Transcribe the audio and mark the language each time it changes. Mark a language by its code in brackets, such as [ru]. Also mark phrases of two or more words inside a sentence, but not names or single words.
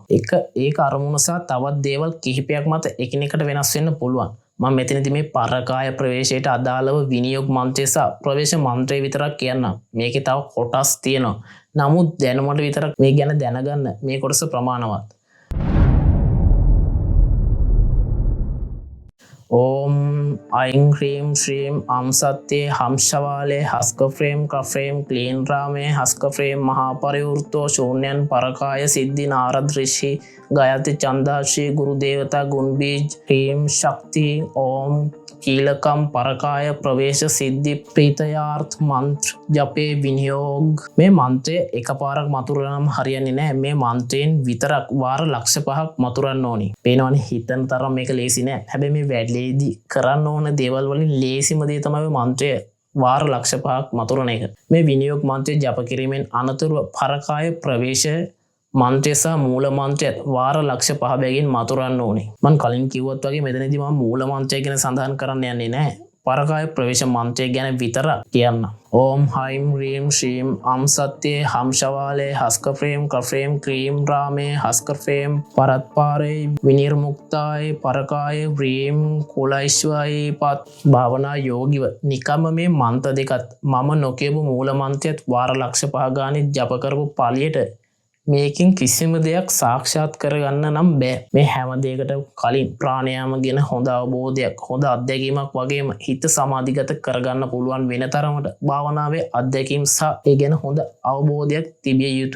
[si] ඒක අරමුණ සහ තවත් දේවල් කිහිපයක් මත එකිනෙකට වෙනස් වෙන්න පුළුවන්. මම මෙතනදී මේ පරකාය ප්‍රවේශයට අදාළව විනියෝග මන්ත්‍රය සහ ප්‍රවේශ මන්ත්‍රය විතරක් කියන්නම්. මේකේ තව කොටස් තියෙනවා. නමුත් දැනුමට විතරක් මේ ගැන දැනගන්න මේ කොටස ප්‍රමාණවත්. [sa] ओम ऐं ह्रीं श्रीं आं सत्ये हंसवाले हस्क फ्रेम कफ्रेम क्लीन रामे हस्क फ्रेम महापरिवृतो शून्यन परकाय सिद्धि नारद ऋषि गायत्री चंदा श्री गुरुदेवता गुणबीज ह्रीं शक्ति ओम कीलकम परकाय प्रवेश सिद्धि प्रीतयार्थ मंत्र जपे विनियोग. [si] මේ මන්ත්‍රය එකපාරක් මතුරනම හරියන්නේ නැහැ. මේ මන්ත්‍රයෙන් විතරක් වාර ලක්ෂ 5ක් මතුරන්න ඕනි. පේනවනේ හිතන තරම් මේක ලේසි නෑ. හැබැයි මේ වැඩේදී කරන්න ඕන දේවල් වලින් ලේසිම දේ තමයි මන්ත්‍රය වාර ලක්ෂ 5ක් මතුරන එක. මේ විනියෝග මන්ත්‍රය ජප කිරීමෙන් අනතුරුව පරකාය ප්‍රවේශ මන්ත්‍රය සහ මූල මන්ත්‍රයත් වාර ලක්ෂ 5 බැගින් මතුරන්න ඕනේ. මම කලින් කිව්වත් වගේ මෙතනදී මම මූල මන්ත්‍රය ගැන සඳහන් කරන්න යන්නේ නැහැ. පරකාය ප්‍රවේශ මන්ත්‍රය ගැන විතරක් කියන්න. [sa] ओम हाइम ह्रीं श्रीं आं सत्ये हंसवाले हस्क फ्रेम कफ्रेम क्रीम रामे हस्क फ्रेम परत्पारे विनिर्मुक्ताय परकाय ह्रीं कुलैश्वरी पत भावना योगिव [si] නිකම්ම මේ මන්ත්‍ර දෙකත් මම නොකියපු මූල මන්ත්‍රයත් වාර ලක්ෂ 5 ගානේ ජප කරපු පාළියට මේකින් කිසිම දෙයක් සාක්ෂාත් කරගන්න නම් බෑ. මේ හැම දෙයකට කලින් ප්‍රාණයාම ගැන හොඳ අවබෝධයක්, හොඳ අත්දැකීමක් වගේම හිත සමාධිගත කරගන්න පුළුවන් වෙන තරමට භාවනාවේ අත්දැකීම් සහ ඒ ගැන හොඳ අවබෝධයක් තිබිය යුතුයි.